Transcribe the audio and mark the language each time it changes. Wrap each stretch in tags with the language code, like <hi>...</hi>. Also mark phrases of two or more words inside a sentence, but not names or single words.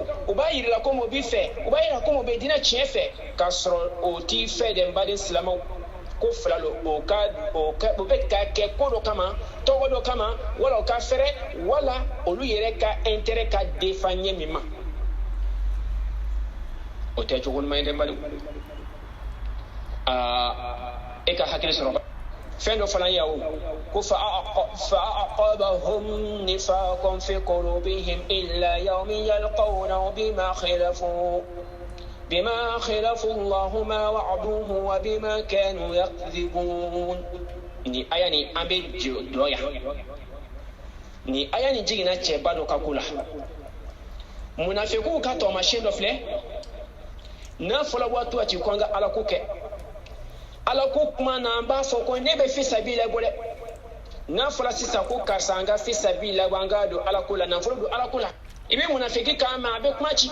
<bm>u b'a yirala ko mɔ b'i fɛ u b'a yira ko mɔ bɛ diinɛ tiɲɛ fɛ k'a sɔrɔ o t'i fɛ dɛ n baden silamɛw ko fila lo o bɛ ka kɛ ko dɔ kama tɔgɔ dɔ kama wala o ka fɛrɛ wala olu yɛrɛ ka intérêt ka defa ɲɛ min ma o tɛ cogo ɲuman ye dɛ n badenw e ka hakili sɔrɔ fɛn dɔ fana ye o ko</bm> <ar>فأعقبهم نفاقا في قلوبهم إلا يوم يلقونه بما خلفوا الله ما وعدوه وبما كانوا يكذبون</ar> <bm>ni aya ni an bɛ dɔ yan ni aya ni jiginna cɛba dɔ ka ko la munafikiw ka taamasiyɛn dɔ filɛ n'a fɔla waati a ci ko an ka alako kɛ alako kuma na an b'a fɔ ko ne bɛ</bm> <ar>في سبيل</ar> <bm>bɔ dɛ n'a fɔra sisan ko karisa an ka</bm> <ar>في سبيل</ar> <bm>bɔ an ka don alako la nafolo don alako la i bɛ munafiki kan mɛn a bɛ kuma ci</bm>